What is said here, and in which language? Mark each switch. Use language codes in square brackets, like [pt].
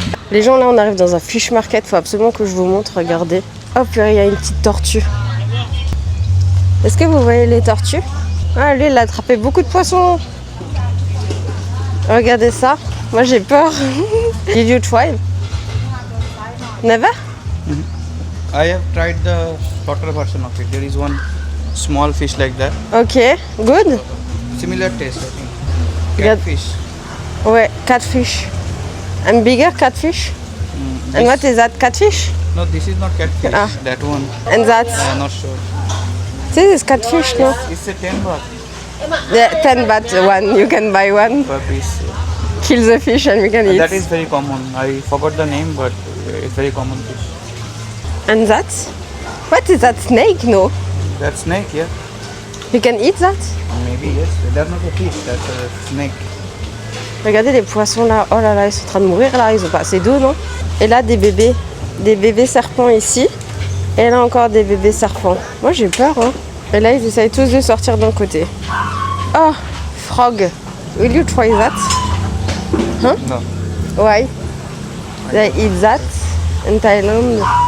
[fr] Les gens là on arrive dans un fish market, faut absolument que je vous montre, regardez. Hop là il y a une petite tortue. Est-ce que vous voyez les tortues? Ah lui il a attrapé beaucoup de poissons. Regardez ça, moi j'ai peur. [en] Did you try? Never? I have tried the shorter version of it. There is one small fish like that. Ok, good. Similar taste I think. Catfish. Ouais, catfish. And bigger catfish? And what is that, catfish? No, this is not catfish. Ah. That one. And that's... I am not sure. This is catfish, no? It's a 10 baht Yeah, 10 baht one, you can buy one. per piece. Kill the fish and we can eat. That is very common. I forgot the name, but it's very common fish. And that? What is that, snake, no? That snake, yeah. You can eat that? Maybe yes. That's not a fish. That's a snake. [fr] Regardez les poissons là, oh là là, ils sont en train de mourir là, ils ont pas assez d'eau, non? Et là des bébés serpents ici. Et là encore des bébés serpents. Moi j'ai peur, hein. Et là ils essayent tous de sortir d'un côté. [en] Oh, frog. Will you try that? Huh? No. Why? They eat that in Thailand.